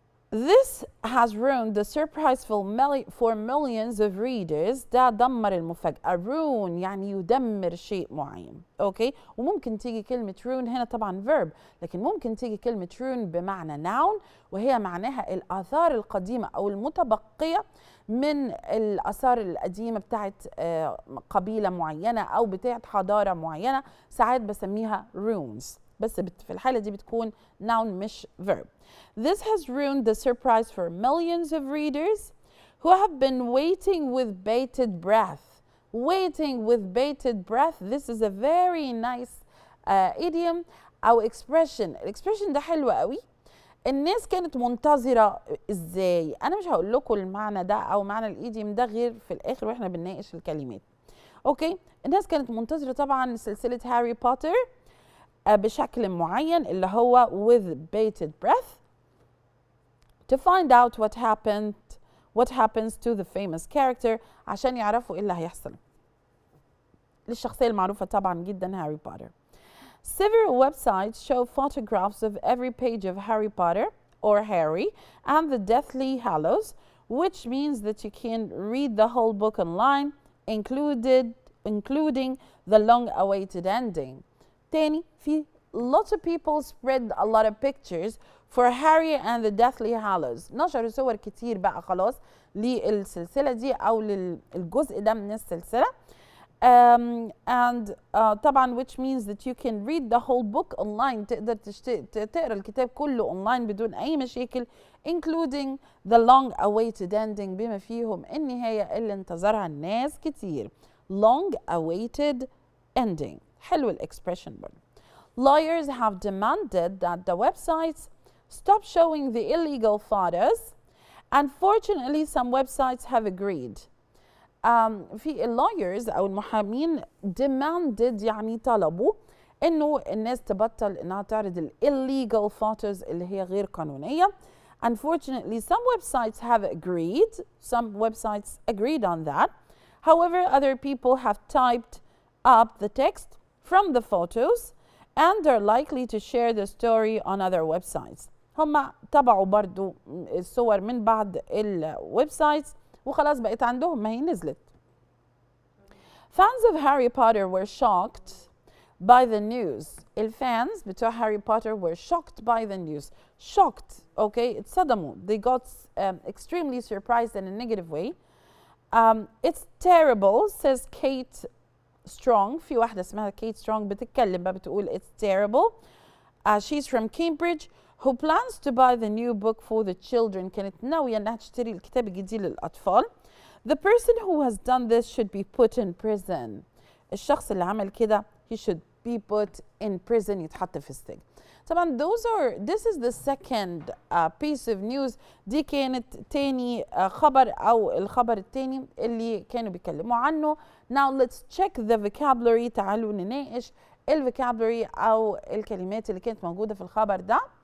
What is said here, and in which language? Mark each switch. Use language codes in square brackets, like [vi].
[en] This has ruined the surprise for millions of readers. [ar] ده دمر المفاجأة. ruin يعني يدمر شيء معين. اوكي. وممكن تيجي كلمة ruin هنا طبعا verb، لكن ممكن تيجي كلمة ruin بمعنى noun، وهي معناها الآثار القديمة أو المتبقية من الآثار القديمة بتاعت قبيلة معينة أو بتاعت حضارة معينة. ساعات بسميها ruins، بس في الحالة دي بتكون noun مش verb. [en] This has ruined the surprise for millions of readers who have been waiting with bated breath. Waiting with bated breath. This is a very nice idiom أو expression. [ar] الexpression ده حلو قوي. الناس كانت منتظرة ازاي؟ انا مش هقول لكم المعنى ده او معنى الايديوم ده غير في الاخر واحنا بنناقش الكلمات. اوكي، الناس كانت منتظرة طبعا سلسلة هاري بوتر بشكل معين اللي هو [en] with bated breath to find out what happens to the famous character، [ar] عشان يعرفوا ايه اللي هيحصل للشخصية المعروفة طبعا جدا هاري بوتر. [en] Several websites show photographs of every page of Harry Potter or Harry and the Deathly Hallows, which means that you can read the whole book online, including the long-awaited ending. [ar] تاني في [en] lots of people spread a lot of pictures for Harry and the Deathly Hallows. [ar] نشروا صور كتير بقى خلاص للسلسلة دي أو للجزء ده من السلسلة. طبعا which means that you can read the whole book online، تقدر تقرا الكتاب كله اونلاين بدون اي مشاكل، including the long awaited ending، بما فيهم النهايه اللي انتظرها الناس كتير. [en] long awaited ending [ar] حلو الاكسبريشن برضه. [en] Lawyers have demanded that the websites stop showing the illegal photos. Unfortunately, some websites have agreed. [ar] في lawyers أو المحامين demanded يعني طلبوا إنه الناس تبطل إنها تعرض ال [en] illegal photos [ar] اللي هي غير قانونية. [en] Unfortunately, some websites have agreed. Some websites agreed on that. However, other people have typed up the text from the photos and are likely to share the story on other websites. [ar] هم تبعوا برضو الصور من بعض الويب سايتس وخلاص بقت عندهم، ما هي نزلت. [en] Fans of Harry Potter were shocked by the news. [ar] الفانز بتوع هاري بوتر [en] were shocked by the news. Shocked, okay, اتصدموا. They got extremely surprised in a negative way. It's terrible, says Kate Strong. [ar] في واحدة اسمها Kate Strong بتتكلم بقى بتقول [en] it's terrible. She's from Cambridge who plans to buy the new book for the children. [ar] كانت ناوية انها تشتري الكتاب الجديد للأطفال. [en] The person who has done this should be put in prison. [ar] الشخص اللي عمل كده [en] he should be put in prison، [ar] يتحط في السجن. [en] طبعا this is the second piece of news. [ar] دي كانت تاني خبر أو الخبر التاني اللي كانوا بيتكلموا عنه. [en] Now let's check the vocabulary. [ar] تعالوا نناقش الفوكابولري أو الكلمات اللي كانت موجودة في الخبر ده.